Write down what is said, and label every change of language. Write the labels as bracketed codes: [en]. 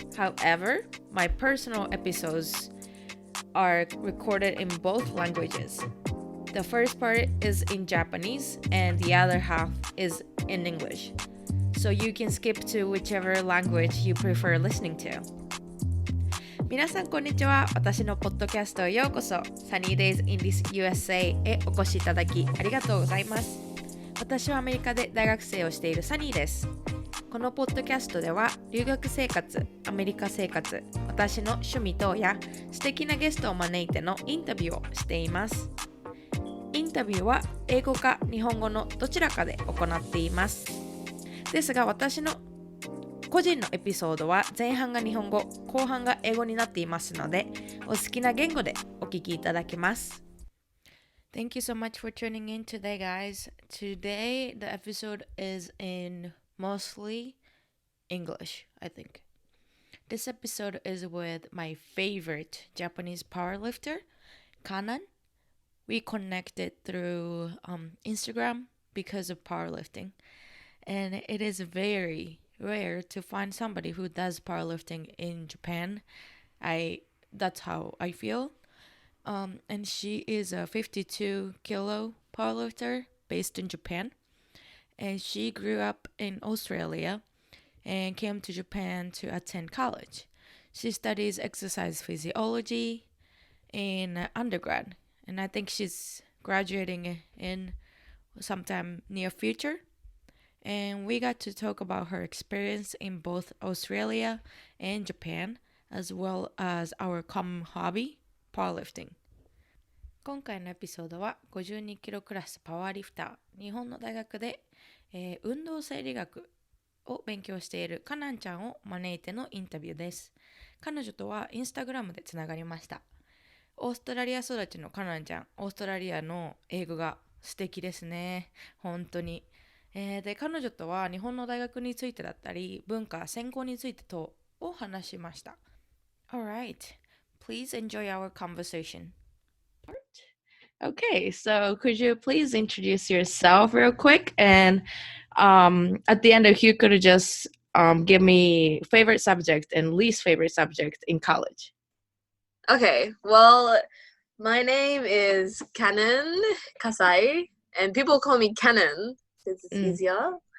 [en] However, my personal episodes are recorded in both languages. The first part is in Japanese and the other half is in English. So you can skip to whichever language you prefer listening to. [ja] 皆さんこんにちは。私のポッドキャストへようこそ。Sunny Days in the USA へお越しいただきありがとうございます。私はアメリカで大学生をしているサニーです。このポッドキャストでは留学生活、アメリカ生活、私の趣味等や素敵なゲストを招いてのインタビューをしています。インタビューは英語か日本語のどちらかで行っています。ですが私の個人のエピソードは前半が日本語、後半が英語になっていますので、お好きな言語でお聞きいただけます。 [en] Thank you so much for tuning in today, guys. Today, the episode is in mostly English, I think. This episode is with my favorite Japanese powerlifter, Kanan. We connected through Instagram because of powerlifting. And it is very rare to find somebody who does powerlifting in Japan. That's how I feel.And she is a 52 kilo powerlifter based in Japan. And she grew up in Australia and came to Japan to attend college. She studies exercise physiology in undergrad. And I think she's graduating in sometime near future. And we got to talk about her experience in both Australia and Japan, as well as our common hobby. [ja] パワーリフティング。今回のエピソードは52キロクラスパワーリフター、日本の大学で、運動生理学を勉強しているカナンちゃんを招いてのインタビューです。彼女とはインスタグラムでつながりました。オーストラリア育ちのカナンちゃん、オーストラリアの英語が素敵ですね。本当に。で、彼女とは日本の大学についてだったり、文化、専攻について等を話しました。 [en] Alright.Please enjoy our conversation. Okay, so could you please introduce yourself real quick? And at the end, if you could just give me favorite subject and least favorite subject in college. Okay, well, my name is Kanan Kasai, and people call me Kanan because it's easier.